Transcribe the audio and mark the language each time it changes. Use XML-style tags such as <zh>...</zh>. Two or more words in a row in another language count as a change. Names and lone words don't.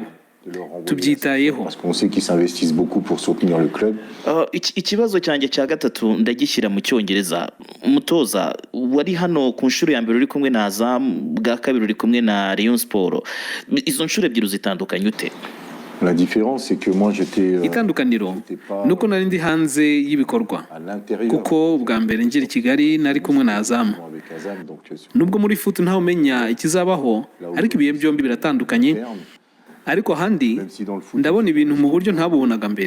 <rw>Tubyitayeho. Ikibazo cyanjye cya gatatu ndagishyira mu Cyongereza. Umutoza wari hano ku nshuro ya mbere uri kumwe na Azam, bwa kabiri uri kumwe na Rayon Sport, izo nshuro ebyiri zitandukanye ute?</rw> <fr>La différence c'est que moi j'étais</fr> <rw>itandukaniro nuko nari ndi hanze y'ibikorwa, kuko bwa mbere ngira i Kigali nari kumwe na Azam. Nubwo muri foot ntawe umenya ikizabaho, ariko ibihe byombi biratandukanye. Ariko handi ndabona ibintu mu buryo ntabubonaga mbere.</rw>